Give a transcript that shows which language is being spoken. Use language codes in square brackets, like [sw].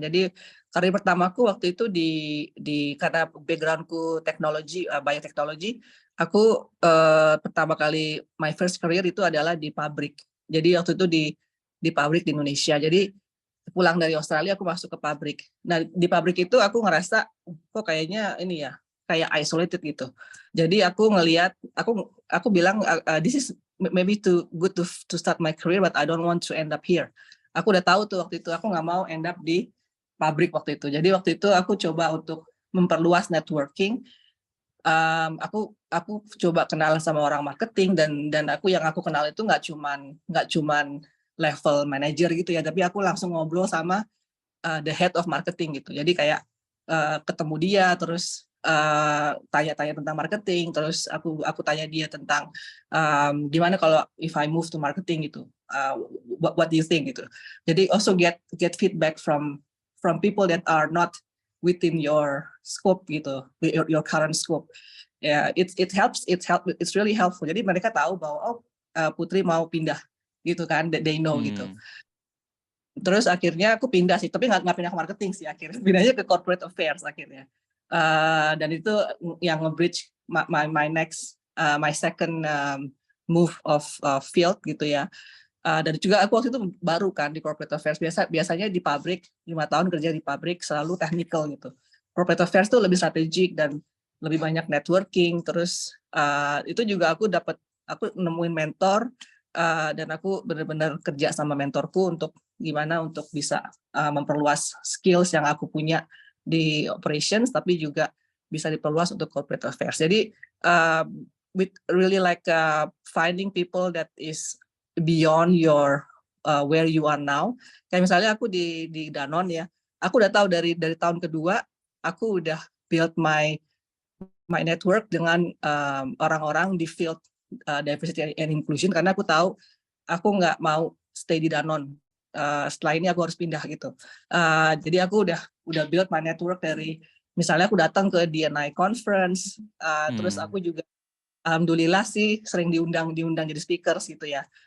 [id] Jadi karir pertamaku waktu itu karena backgroundku teknologi, bioteknologi, aku pertama kali [en] my first career [id] itu adalah di pabrik. Jadi waktu itu di pabrik di Indonesia. Jadi pulang dari Australia aku masuk ke pabrik. Nah di pabrik itu aku ngerasa kok kayaknya ini ya kayak isolated gitu. Jadi aku ngelihat, aku bilang [en] this is maybe too good to start my career, but I don't want to end up here. [id] Aku udah tahu tuh waktu itu aku nggak mau end up di pabrik waktu itu. Jadi waktu itu aku coba untuk memperluas networking. Aku coba kenalan sama orang marketing dan yang aku kenal itu nggak cuman level manager gitu ya, tapi aku langsung ngobrol sama [en] the head of marketing [id] gitu. Jadi kayak ketemu dia, terus tanya-tanya tentang marketing, terus aku tanya dia tentang gimana kalau [en] if I move to marketing [id] gitu, [en] what do you think [id] gitu. [en] Jadi also get feedback from people that are not within your scope gitu, your current scope. Yeah, it's really helpful. [id] Jadi mereka tahu bahwa Putri mau pindah gitu kan, [en] they know [id] gitu. Terus akhirnya aku pindah sih, tapi nggak pindah ke marketing sih akhirnya, pindahnya ke corporate affairs akhirnya. Dan itu yang nge-bridge [en] my second move of field [id] gitu ya. Dan juga aku waktu itu baru kan di corporate affairs. Biasanya di pabrik 5 tahun kerja di pabrik selalu technical gitu. Corporate affairs tuh lebih strategik dan lebih banyak networking. Terus itu juga aku nemuin mentor. Dan aku benar-benar kerja sama mentorku untuk gimana untuk bisa memperluas skills yang aku punya di operations, tapi juga bisa diperluas untuk corporate affairs. [en] Jadi we really like finding people that is beyond your where you are now. [id] Kayak misalnya aku di Danone ya, aku udah tahu dari tahun kedua aku udah [en] build my network [id] dengan orang-orang di field diversity and inclusion, karena aku tahu aku nggak mau stay di Danone. Setelah ini aku harus pindah gitu. Jadi aku udah [en] build my network [id] dari misalnya aku datang ke D&I conference, terus aku juga alhamdulillah sih sering diundang jadi speakers gitu ya.